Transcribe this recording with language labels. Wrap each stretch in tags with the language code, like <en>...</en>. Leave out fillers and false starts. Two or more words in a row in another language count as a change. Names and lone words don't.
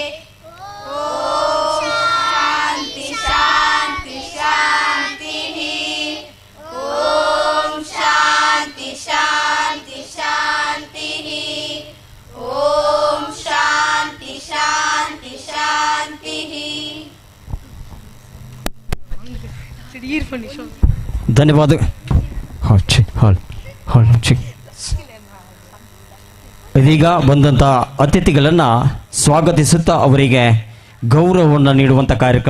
<sa>ॐ शान्ति शान्ति शान्तिः। ॐ शान्ति शान्ति शान्तिः। ॐ शान्ति शान्ति शान्तिः।</sa> <kn>ಧನ್ಯವಾದ. ಇದೀಗ ಬಂದಂಥ ಅತಿಥಿಗಳನ್ನು ಸ್ವಾಗತಿಸುತ್ತಾ ಅವರಿಗೆ ಗೌರವವನ್ನು ನೀಡುವಂಥ ಕಾರ್ಯಕ್ರಮ.</kn>